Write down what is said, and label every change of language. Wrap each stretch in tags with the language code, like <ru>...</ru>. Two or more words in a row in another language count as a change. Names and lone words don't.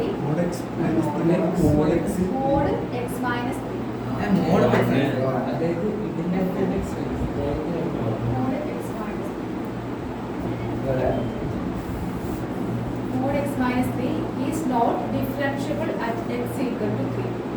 <en>Mod x minus 3. Mod x. Mod x minus 3. Mod x.</en> <ml>അതായത് ഇതിന്റെ</ml> <en>Mod x minus 3. Mod x minus 3 is not differentiable at x equal to 3.</en>